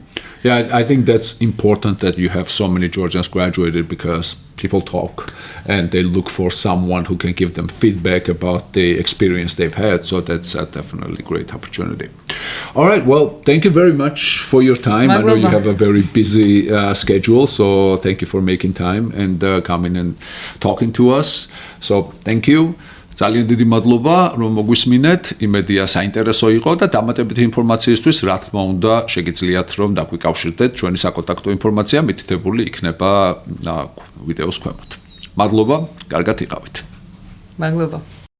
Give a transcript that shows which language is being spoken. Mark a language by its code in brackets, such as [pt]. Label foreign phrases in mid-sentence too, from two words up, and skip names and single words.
[en] I think that's important that you have so many Georgians graduated, because people talk and they look for someone who can give them feedback about the experience they've had. So that's definitely a great opportunity. All right. Well, thank you very much for your time. I know you have a very busy schedule, so thank you for making time and coming and talking to us. So thank you. [ka] ძალიან დიდი მადლობა, რომ მოგვისმინეთ. იმედია საინტერესო იყო და დამატებითი ინფორმაციისთვის, რა თქმა უნდა, შეგიძლიათ რომ დაგვიკავშირდეთ. ჩვენი საკონტაქტო ინფორმაცია მითითებული იქნება ვიდეოს ქვემოთ. მადლობა, კარგად იყავით. მადლობა.